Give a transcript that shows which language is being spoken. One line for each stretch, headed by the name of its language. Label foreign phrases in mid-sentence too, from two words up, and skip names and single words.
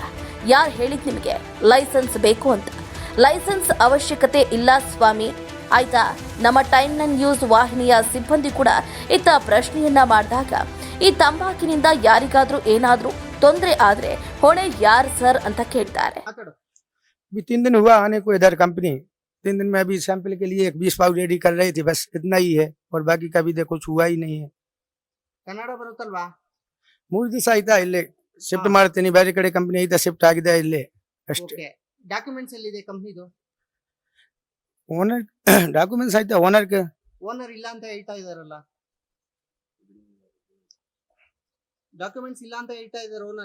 Kannada: ಯಾರು ಹೇಳಿದ್ ನಿಮಗೆ ಲೈಸೆನ್ಸ್ ಬೇಕು ಅಂತ? ಲೈಸೆನ್ಸ್ ಅವಶ್ಯಕತೆ ಇಲ್ಲ ಸ್ವಾಮಿ, ಆಯ್ತಾ? ನಮ್ಮ ಟೈಮ್ 9 ನ್ಯೂಸ್ ವಾಹಿನಿಯ ಸಿಬ್ಬಂದಿ ಕೂಡ ಇತ್ತ ಪ್ರಶ್ನೆಯನ್ನ ಮಾಡಿದಾಗ, ಈ ತಂಬಾಕಿನಿಂದ ಯಾರಿಗಾದ್ರೂ ಏನಾದ್ರೂ ತೊಂದರೆ ಆದ್ರೆ ಹೊಣೆ ಯಾರು ಸರ್ ಅಂತ ಕೇಳ್ತಾರೆ.
Hindi: 3 दिन हुआ आने को इधर कंपनी, 3 दिन में अभी सैंपल के लिए 20 पाउच रेडी कर रही थी, बस इतना ही है और बाकी का भी देखो कुछ हुआ ही नहीं है.
Kannada: ಕನ್ನಡ ಬರುತ್ತಲ್ವಾ? 3 ದಿವಸ ಆಯ್ತಾ ಇಲ್ಲೇ ಶಿಫ್ಟ್ ಮಾಡ್ತೀನಿ, ಬೇರೆ ಕಡೆ ಕಂಪನಿ ಐತಾ ಶಿಫ್ಟ್ ಆಗಿದೆ ಇಲ್ಲೇ ಅಷ್ಟೇ. ಡಾಕ್ಯುಮೆಂಟ್ಸ್ ಎಲ್ಲಿದೆ ಕಂಪನಿದು?
English: owner documents
Kannada: ಆಯ್ತಾ ಓನರ್ಗೆ? ಓನರ್ ಇಲ್ಲ ಅಂತ ಹೇಳ್ತಾ ಇದಾರಲ್ಲ, ಡಾಕ್ಯುಮೆಂಟ್ಸ್ ಇಲ್ಲ ಅಂತ ಹೇಳ್ತಾ ಇದಾರೆ ಓನರ್.